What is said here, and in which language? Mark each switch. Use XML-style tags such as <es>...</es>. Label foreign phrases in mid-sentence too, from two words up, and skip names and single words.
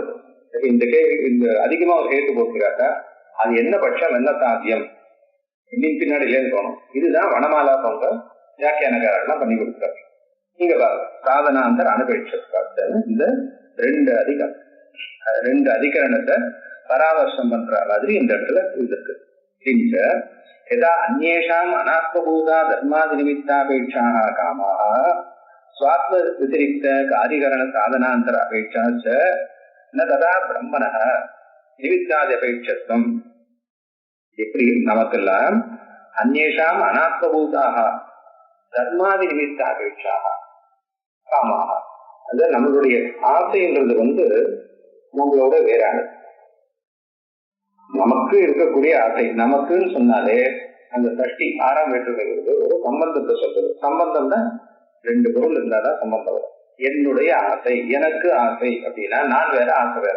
<ta>இந்த அதிகமா ஒரு ஹேத்து போட்டிருக்காக்கா அது என்ன பட்சம் என்ன சாத்தியம் இன்னும் பின்னாடி இல்லைன்னு தோணும். இதுதான் வனமாலா போன்ற வியாக்கியானக்காரெல்லாம் பண்ணி கொடுக்குறாரு. நீங்க பாருங்க, சாதனாந்தர் அனுபவிச்ச இந்த ரெண்டு அதிகரணத்தை பராமர்சம் பண்ற மாதிரி இந்த இடத்துல இருக்கு.</ta> <sa>यदा अन्येषाम् अनात्मभूता धर्मादि निमित्तापेक्षाः कामाः स्वात्म व्यतिरिक्त कार्यकरण साधनांतर अपेक्षा च न तदा ब्रह्मणः निमित्तादि अपेक्षत्वम्.</sa> <ta>எப்படி நமக்கெல்லாம்</ta> <sa>अन्येषाम् अनात्मभूताः धर्मादि निमित्तापेक्षाः कामाः,</sa> <ta>அது நம்மளுடைய ஆசைன்றது உங்களோட வேறானது. நமக்கு இருக்கக்கூடிய ஆசை, நமக்குன்னு சொன்னாலே அந்த சஷ்டி 6ஆம் வேற்றுமை ஒரு சம்பந்தத்தை சொல்றது. சம்பந்தம் தான் ரெண்டு பொருள் இருந்தாதான் சம்பந்தம் வரும். என்னுடைய ஆசை, எனக்கு ஆசை அப்படின்னா நான் வேற ஆசை வேற.</ta>